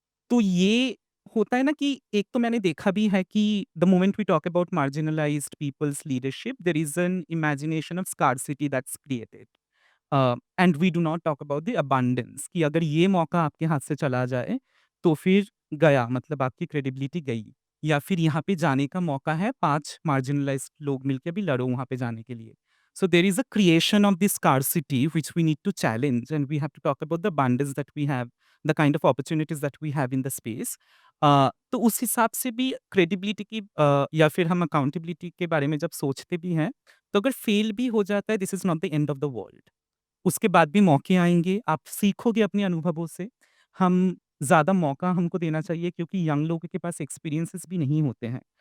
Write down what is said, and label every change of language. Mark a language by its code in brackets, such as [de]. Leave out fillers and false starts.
[hi] तो ये होता है ना कि एक तो मैंने देखा भी है कि [en] The moment we talk about marginalised peoples leadership, there is an imagination of scarcity that's created. And we do not talk about the abundance [hi] कि अगर ये मौका आपके हाथ से चला जाए, तो फिर गया, मतलब आपकी क्रेडिबिलिटी गई। या फिर यहाँ पे जाने का मौका है, 5 मार्जिनलाइज्ड लोग मिलके भी लड़ो वहाँ पे जाने के लिए। [en] So there is a creation of this scarcity which we need to challenge, and we have to talk about the abundance that we have, the kind of opportunities that we have in the space. [hi] तो उस हिसाब से भी credibility की या फिर हम accountability के बारे में जब सोचते भी हैं, तो अगर फेल भी हो जाता है, [en] This is not the end of the world. [hi] उसके बाद भी मौके आएँगे, आप सीखोगे अपने अनुभवों से। हम ज़्यादा मौका हमको देना चाहिए क्योंकि यंग लोगों के पास एक्सपीरियंसेस भी नहीं होते हैं।